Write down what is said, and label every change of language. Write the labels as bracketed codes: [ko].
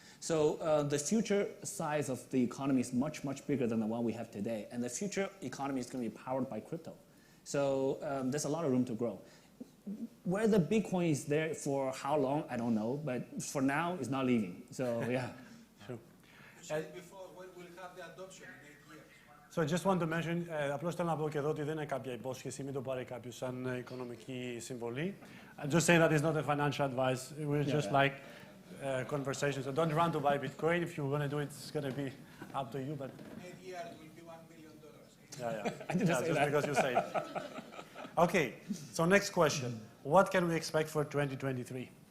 [en] So the future size of the economy is much bigger than the one we have today. And the future economy is going to be powered by crypto. So there's a lot of room to grow. Where the Bitcoin is there for how long, I don't know. But for now, it's not leaving. So yeah. Sure. Before, when we'll have the adoption in 8 years. So I just want to mention, [el] απλώς θέλω να πω και εδώ ότι δεν είναι κάποια υπόσχεση, μην το πάρει κάποιος σαν οικονομική συμβολή. [en] I'm just saying that it's not a financial advice. We're just like conversations. So don't run to buy Bitcoin. If you're going to do it, it's going to be up to you. But 8 years will be $1 million. Yeah. I didn't say just that. because you say it. Okay, so next question. What can we expect for 2023?